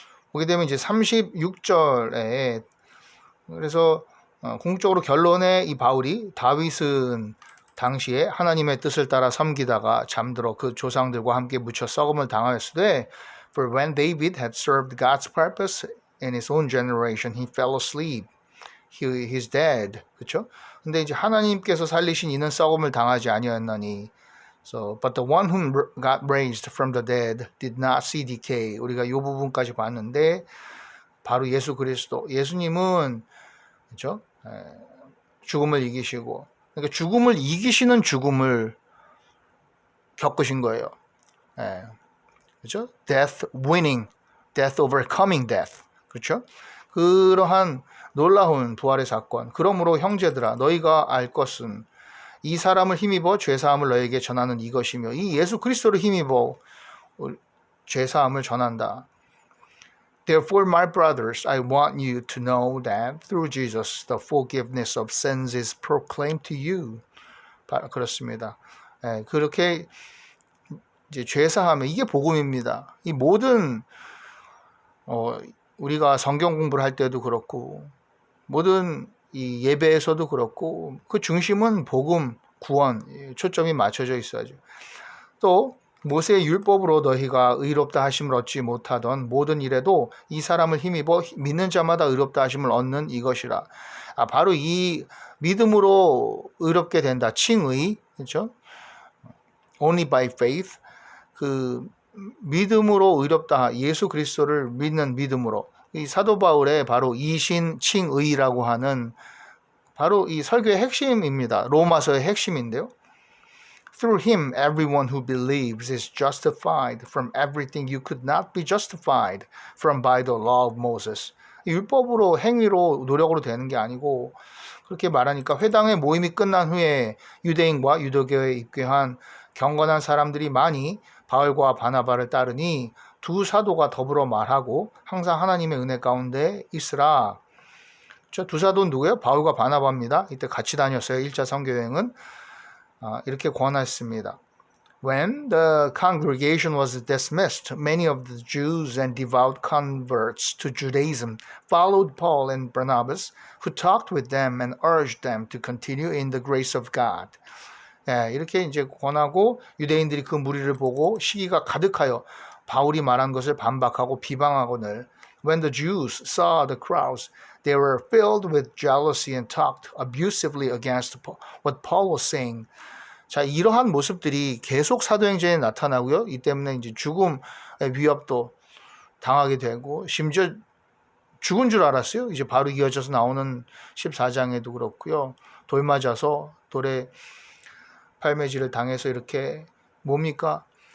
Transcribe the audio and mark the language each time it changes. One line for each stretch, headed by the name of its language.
Korean: 보게 되면 이제 36절에 그래서 궁극적으로 결론에 이 바울이 다윗은 당시에 하나님의 뜻을 따라 섬기다가 잠들어 그 조상들과 함께 묻혀 썩음을 당하였으되
English: For when David had served God's purpose in his own generation, he fell asleep. he's dead.
Korean: 그렇죠? 근데 이제 하나님께서 살리신 이는 썩음을 당하지 아니하였나니.
English: So, but the one whom got raised from the dead did not see decay.
Korean: 우리가 이 부분까지 봤는데 바로 예수 그리스도, 예수님은 그렇죠? 죽음을 이기시고, 그러니까 죽음을 이기시는 죽음을 겪으신 거예요. 그렇죠?
English: Death winning, death overcoming death.
Korean: 그렇죠? 그러한 놀라운 부활의 사건. 그러므로 형제들아, 너희가 알 것은 이 사람을 힘입어 죄사함을 너에게 전하는 이것이며, 이 예수 그리스도를 힘입어 죄사함을 전한다.
English: Therefore, my brothers, I want you to know that through Jesus, the forgiveness of sins is proclaimed to you.
Korean: 그렇습니다. 그렇게 이제 죄사함에 이게 복음입니다. 이 모든 우리가 성경 공부를 할 때도 그렇고 모든 이 예배에서도 그렇고 그 중심은 복음, 구원, 초점이 맞춰져 있어야죠. 또 모세의 율법으로 너희가 의롭다 하심을 얻지 못하던 모든 일에도 이 사람을 힘입어 믿는 자마다 의롭다 하심을 얻는 이것이라. 바로 이 믿음으로 의롭게 된다. 칭의, 그렇죠?
English: Only by faith.
Korean: 그 믿음으로 의롭다. 예수 그리스도를 믿는 믿음으로. 이 사도 바울의 바로 이신 칭의라고 하는 바로 이 설교의 핵심입니다. 로마서의 핵심인데요.
English: Through him, everyone who believes is justified from everything you could not be justified from by the law of Moses.
Korean: 율법으로 행위로 노력으로 되는 게 아니고 그렇게 말하니까 회당의 모임이 끝난 후에 유대인과 유대교에 입교한 경건한 사람들이 많이 바울과 바나바를 따르니 두 사도가 더불어 말하고 항상 하나님의 은혜 가운데 있으라. 저 두 사도는 누구예요? 바울과 바나바입니다. 이때 같이 다녔어요. 1차 선교여행은. 이렇게 권했습니다.
English: When the congregation was dismissed, many of the Jews and devout converts to Judaism followed Paul and Barnabas, who talked with them and urged them to continue in the grace of God.
Korean: 이렇게 이제 권하고 유대인들이 그 무리를 보고 시기가 가득하여 바울이 말한 것을 반박하고 비방하거늘.
English: When the Jews saw the crowds, they were filled with jealousy and talked abusively against what Paul was saying.
Korean: 자, 이러한 모습들이 계속 사도행전에 나타나고요. 이 때문에 이제 죽음의 위협도 당하게 되고 심지어 죽은 줄 알았어요. 이제 바로 이어져서 나오는 14장에도 그렇고요. 돌 맞아서 돌에 팔매질을 당해서 이렇게 뭡니까?